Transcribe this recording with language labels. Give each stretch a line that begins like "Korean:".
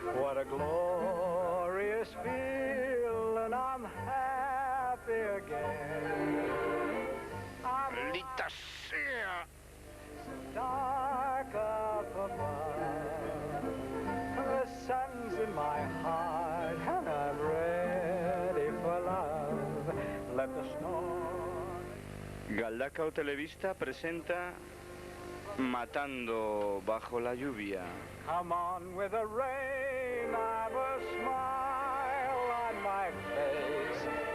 English: What a glorious feeling, I'm happy again.
Spanish: ¡Maldita sea!
English: Dark up above, the sun's in my heart, and I'm ready for love. Let the storm.
Spanish: Galdakao Televista presenta Matando bajo la lluvia.
English: Come on with the rain, I've a smile on my face.